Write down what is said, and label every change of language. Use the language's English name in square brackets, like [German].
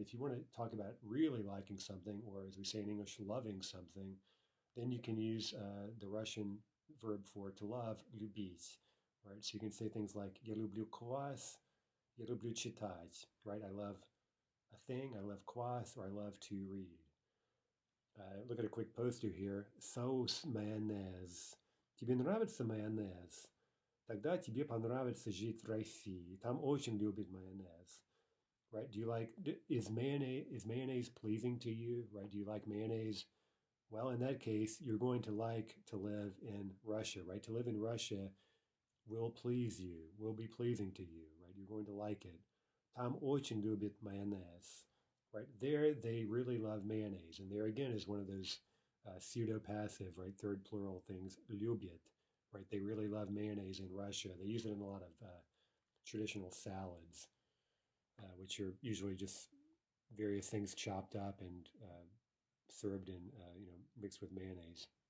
[English] If you want to talk about really liking something, or as we say in English, loving something, then you can use the Russian verb for to love, любить, right? So you can say things like [Russian] я люблю квас, я люблю читать, [English] right? I love a thing, I love kvass, or I love to read. Look at a quick poster here. [Russian] Соус майонез. Тебе нравится майонез? Тогда тебе понравится жить в России. Там очень любят майонез. [English] Right? Is mayonnaise pleasing to you? Right? Do you like mayonnaise Well, in that case, you're going to like to live in Russia, right? To live in Russia will please you, will be pleasing to you, right? You're going to like it. [Russian] Там очень любит майонез, right? [English] There, they really love mayonnaise. And there again is one of those pseudo-passive, right? Third plural things, любит, right? They really love mayonnaise in Russia. They use it in a lot of traditional salads, which are usually just various things chopped up and served in, mixed with mayonnaise.